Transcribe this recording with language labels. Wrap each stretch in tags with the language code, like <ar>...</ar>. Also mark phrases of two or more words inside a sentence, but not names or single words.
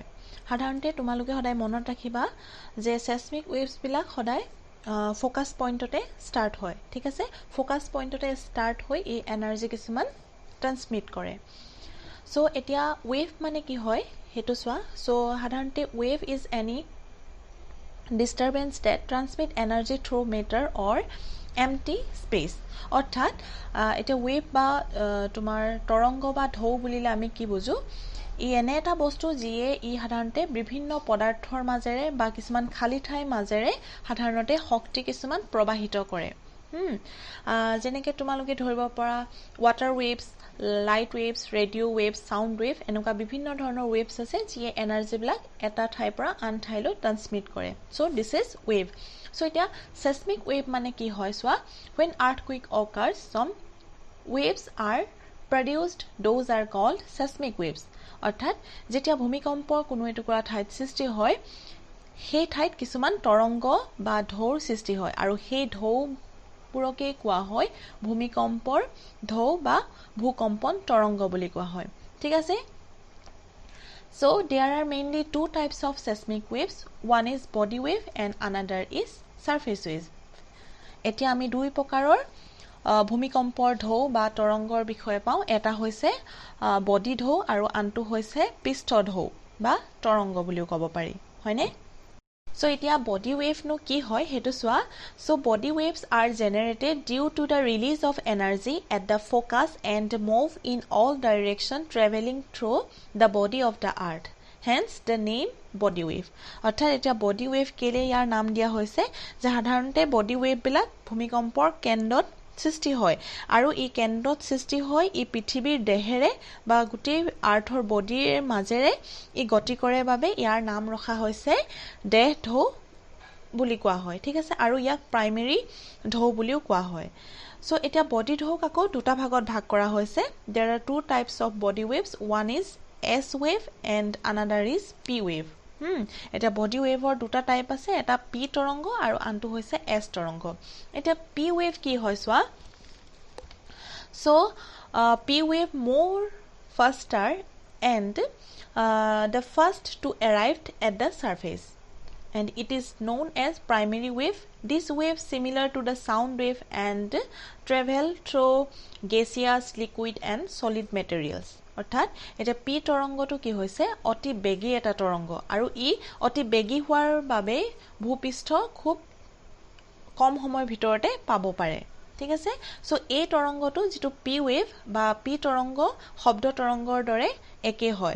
<as>সাধাৰণতে তোমালোকে সদায় মনত ৰাখিবা যে</as> <en>seismic waves</en> <as>বিলাক সদায়</as> <en>focus point start</en> <as>হয়। ঠিক আছে?</as> <en>focus point start</en> <as>হৈ এই এনাৰ্জি কিছুমান ট্ৰান্সমিট কৰে। সো এতিয়া ওয়েভ মানে কি হয় হেতু চোৱা।</as> <en>সো সাধাৰণতে wave is any disturbance that transmit energy through matter or empty space.</en> <as>অৰ্থাৎ এটা ওয়েভ বা তোমাৰ তৰংগ বা ঢৌ বুলিলে আমি কি বুজো, ই এনে এটা বস্তু যিয়ে ই সাধাৰণতে বিভিন্ন পদাৰ্থৰ মাজেৰে বা কিছুমান খালি ঠাইৰ মাজেৰে সাধাৰণতে শক্তি কিছুমান প্ৰবাহিত কৰে। যেনেকৈ তোমালোকে ধৰিব পৰা</as> <en>water waves, light waves, radio waves, sound wave,</en> <as>এনেকুৱা বিভিন্ন ধৰণৰ ওয়েভস আছে যিয়ে এনাৰ্জিবিলাক এটা ঠাইৰ পৰা আন ঠাইলৈ ট্ৰান্সমিট কৰে।</as> <en>so this is wave.</en> <as>সো এতিয়া</as> <en>seismic wave</en> <as>মানে কি হয় চোৱা,</as> <en>when earthquake occurs some waves are produced, those are called seismic waves.</en> <as>অৰ্থাৎ যেতিয়া ভূমিকম্পৰ কোনো এটুকুৰা ঠাইত সৃষ্টি হয় সেই ঠাইত কিছুমান তৰংগ বা ঢৌৰ সৃষ্টি হয় আৰু সেই ঢৌবোৰকে কোৱা হয় ভূমিকম্পৰ ঢৌ বা ভূকম্পন তৰংগ বুলি কোৱা হয়। ঠিক আছে?</as> <en>So there are mainly two types of seismic waves. One is body wave and another is surface wave.</en> <as>এতিয়া আমি দুই প্ৰকাৰৰ ভূমিকম্পৰ ঢৌ বা তৰংগৰ বিষয়ে পাওঁ। এটা হৈছে বডি ঢৌ আৰু আনটো হৈছে পৃষ্ঠ ঢৌ বা তৰংগ বুলিও ক'ব পাৰি, হয়নে? সো এতিয়া</as> <en>body wave</en> <as>নো কি হয় হেতু চোৱা।</as> <en>So body waves are generated due to the release of energy at the focus and move in all direction travelling through the body of the earth, hence the name body wave.</en> <as>অৰ্থাৎ এতিয়া</as> <en>body wave</en> <as>কেলে ইয়াৰ নাম দিয়া হৈছে যে সাধাৰণতে</as> <en>body wave</en> <as>ভূমিকম্পৰ কেন্দ্ৰত সৃষ্টি হয় আৰু এই কেন্দ্ৰত সৃষ্টি হয় ই পৃথিৱীৰ দেহেৰে বা গোটেই</as> <en>earth body</en> <as>মাজেৰে ই গতি কৰে বাবে ইয়াৰ নাম ৰখা হৈছে দেহ ঢৌ বুলি কোৱা হয়। ঠিক আছে? আৰু ইয়াক প্ৰাইমেৰী ঢৌ বুলিও কোৱা হয়। সো এতিয়া বডি ঢৌক আকৌ দুটা ভাগত ভাগ কৰা হৈছে।</as> <en>there are two types of body waves. One is S wave and another is P wave.</en> <as>এটা</as> <en>body wave</en> <as>দুটা টাইপ আছে, এটা পি তৰংগ আৰু আনটো হৈছে এছ তৰংগ। এতিয়া পি ওয়েভ কি হয় চোৱা।</as> <en>so P wave more faster and the first to arrive at the surface and it is known as primary wave. This wave similar to the sound wave and travel through gaseous, liquid and solid materials.</en> <as>অৰ্থাৎ এটা পি তৰংগটো কি হৈছে অতি বেগী এটা তৰংগ আৰু ই অতি বেগী হোৱাৰ বাবে ভূপৃষ্ঠ খুব কম সময়ৰ ভিতৰতে পাব পাৰে। ঠিক আছে? সো এই তৰংগটো যেটো</as> <en>P wave</en> <as>বা পি তৰংগ শব্দ তৰংগৰ দৰে একে হয়।</as>